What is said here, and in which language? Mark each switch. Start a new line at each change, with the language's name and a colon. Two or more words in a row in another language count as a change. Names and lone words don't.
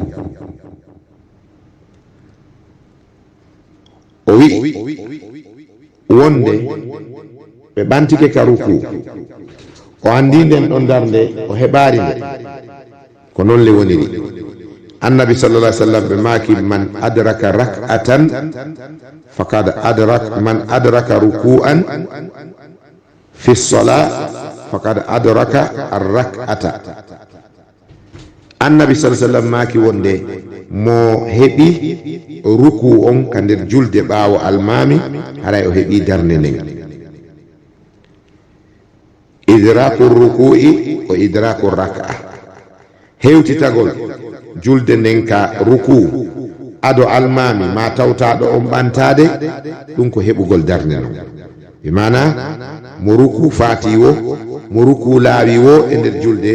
Fula: o wi wonde ɓe ɓantike ka ruku o andi nden ɗon darde o heɓari nde ko noon le woniri
Arabic: النبي صلى الله عليه وسلم
Fula: ɓe maaki
Arabic: من أدرك ركعة فقد أدرك من أدرك ركوعا في صلاة فقد أدرك الركعة النبي صلى الله عليه وسلم
Fula: maaki wonde mo heɓi ruku on ka nder julde ɓaawo almami haray o heɓi darnde nden
Arabic: إدراك الركوع
Fula: o
Arabic: إدراك ركعة
Fula: hewtitagol julde nden ka ruku ado almami ma tawtaɗo on ɓantade ɗum ko heɓugol darnde non ɓe mana mo ruku faati wo mo ruku laawi wo e nder julde